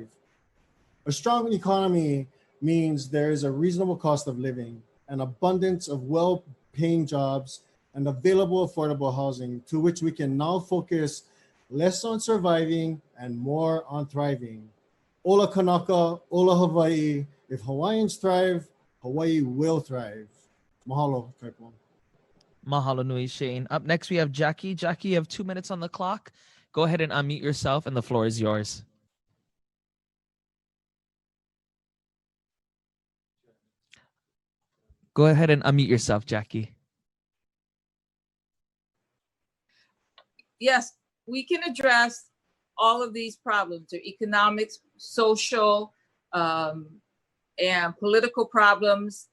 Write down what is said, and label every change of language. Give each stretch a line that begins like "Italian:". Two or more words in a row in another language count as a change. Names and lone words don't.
English: A strong economy means there is a reasonable cost of living, an abundance of well-paying jobs, and available affordable housing, to which we can now focus less on surviving and more on thriving.
Hawaiian: Ola Kanaka, Ola Hawaii.
English: If Hawaiians thrive, Hawaii will thrive. Mahalo, Kaipo.
Hawaiian: Mahalo nui, Shane.
English: Up next, we have Jackie. Jackie, you have 2 minutes on the clock. Go ahead and unmute yourself and the floor is yours. Go ahead and unmute yourself, Jackie. Yes, we can address all of these problems, the economics, social, and political problems.